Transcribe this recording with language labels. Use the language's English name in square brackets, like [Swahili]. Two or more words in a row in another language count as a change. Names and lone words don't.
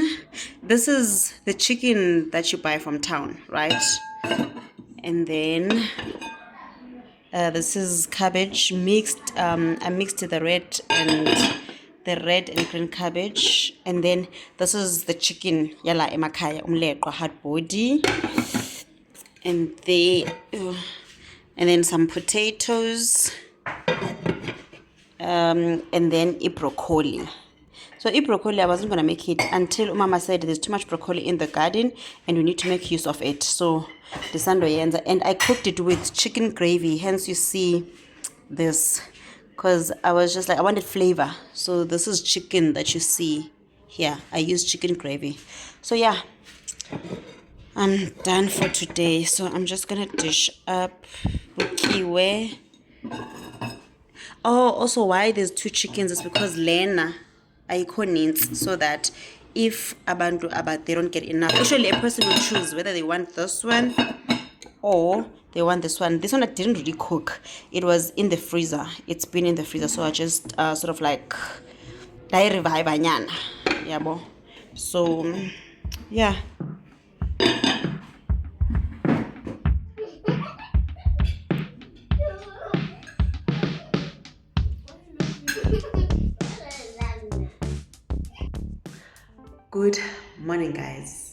[English] This is the chicken that you buy from town, right? And then this is cabbage mixed. I mixed the red and green cabbage, and then this is the chicken [Xhosa] yala emakaya umleqwa [English] hard body. And then some potatoes, and then broccoli. So broccoli, I wasn't gonna make it until Mama said there's too much broccoli in the garden and we need to make use of it. So the sandoyenza, and I cooked it with chicken gravy. Hence you see this, because I was just like I wanted flavor. So this is chicken that you see here. I used chicken gravy. So yeah. I'm done for today, so I'm just gonna dish up bukiwe. Oh, also why there's two chickens is because [Xhosa] Lena ayikho ninzi, [English] so that if abantu they don't get enough, actually a person will choose whether they want this one or they want this one. This one I didn't really cook. It was in the freezer. It's been in the freezer, so I just sort of like revive anyana. [Zulu] Yabo. [English] So yeah. Good morning, guys.